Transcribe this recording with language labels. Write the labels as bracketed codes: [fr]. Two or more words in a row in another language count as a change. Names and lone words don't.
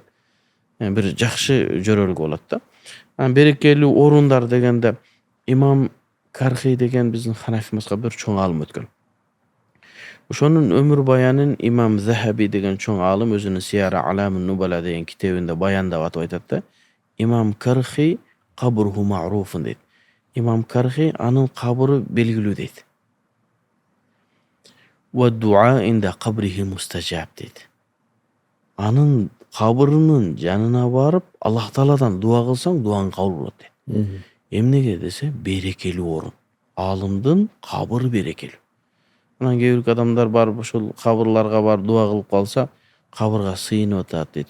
[ky] Бир жакшы жөрөлгө болот да. Анан берекелүү орундар дегенде имам Кархи деген биздин Ханафи мазхабы бир чоң алым өткөн. Ошонун өмүр баянын имам Захаби деген чоң алым өзүнүн Сияра Аламун Нубала деген китебинде баяндап атып айтат да. [ar] Имам Кархи قبره معروف дейт. [ky] Имам Кархи анын кабыры белгилүү дейт. [ar] والدعاء عند قبره مستجاب дейт. [ky] Анын кабырынын жанына барып, Аллах Тааладан дуа кылсаң, дуаң кабыл болот дейт. Эмнеге десе, берекелүү орун. Алымдын кабыры берекелүү. Анан кээ бир адамдар барып ошол кабырларга барып дуа кылып калса, кабырга сыйынып атат дейт.